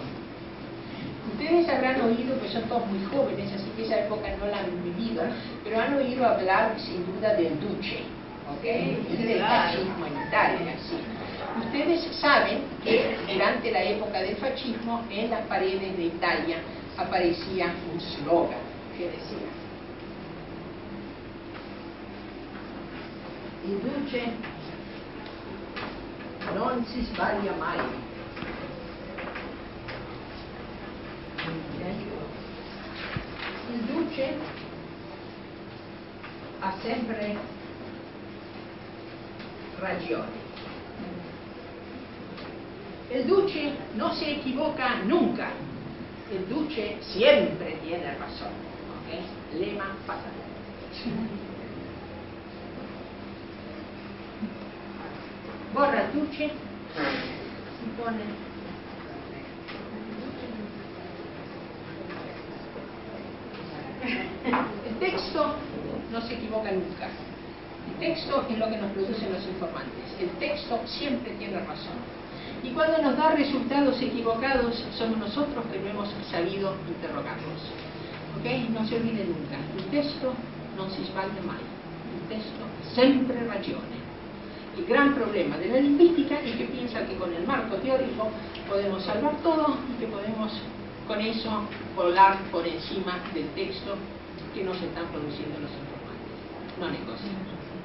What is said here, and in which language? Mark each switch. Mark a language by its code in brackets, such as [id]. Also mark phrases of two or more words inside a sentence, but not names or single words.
[es] Ustedes habrán oído, pues son todos muy jóvenes, así que esa época no la han vivido, pero han oído hablar sin duda del Duce, ¿ok? Y del fascismo en Italia, sí. Ustedes saben que durante la época del fascismo en las paredes de Italia aparecía un slogan que decía: [it] il Duce non si sbaglia mai. Il Duce ha sempre ragione. [es] El Duce no se equivoca nunca. El Duce siempre tiene razón. ¿Okay? Lema fatal. Borra el Duce y pone el texto no se equivoca nunca. El texto es lo que nos producen los informantes. El texto siempre tiene razón. Y cuando nos da resultados equivocados, somos nosotros que no hemos sabido interrogarlos. ¿Ok? No se olvide nunca. El texto [it] non si sbaglia mai. [es] El texto [it] sempre ragione. [es] El gran problema de la lingüística es que piensa que con el marco teórico podemos salvar todo y que podemos con eso volar por encima del texto que nos están produciendo los informantes. No negocio.